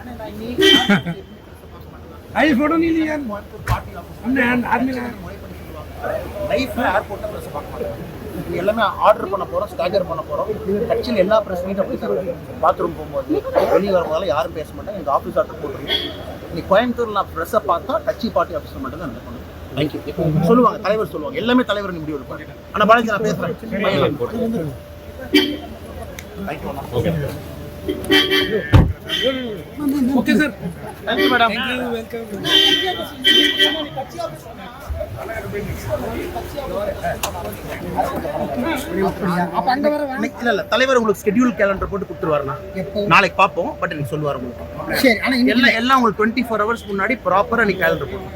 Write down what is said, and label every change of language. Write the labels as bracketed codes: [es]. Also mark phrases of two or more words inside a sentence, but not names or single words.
[hi] आई फोटो नहीं ली यार हमने आदमी ना [ta] லைஃப்ல ஏர்போர்ட்ல பிரஸ் பார்க்க மாட்டோம். இது எல்லாமே ஆர்டர் பண்ண போறோம், ஸ்டாகர் பண்ண போறோம். கட்சியில் எல்லா [en] press meet [ta] அப்படி பாத்ரூம் போகும்போது வெளியே வரும்போதெல்லாம் யாரும் பேச மாட்டாங்க. எங்கள் [en] office order [ta] போட்டுருக்கோம். இன்னைக்கு கோயம்புத்தூர்ல நான் ப்ரெஸ்ஸை பார்த்தா கட்சி [en] party officer [ta] மட்டும் தான் நடக்கணும். தேங்க்யூ சொல்லுவாங்க, தலைவர் சொல்லுவாங்க, எல்லாமே தலைவர் முடிவு எடுப்பாங்க. ஆனால் பாலாஜி நான் பேசுறேன். [en] OK sir thank you madam. वेलकम [ta] இல்ல தலைவர் உங்களுக்கு [en] schedule calendar [ta] போட்டு கொடுத்துருவாருண்ணா. நாளைக்கு பார்ப்போம். பட் எனக்கு சொல்லுவார் உங்களுக்கு. சரி, ஆனா எல்லாம் உங்களுக்கு 24 hours முன்னாடி ப்ராப்பரா நீ கேலண்டர் போடும்.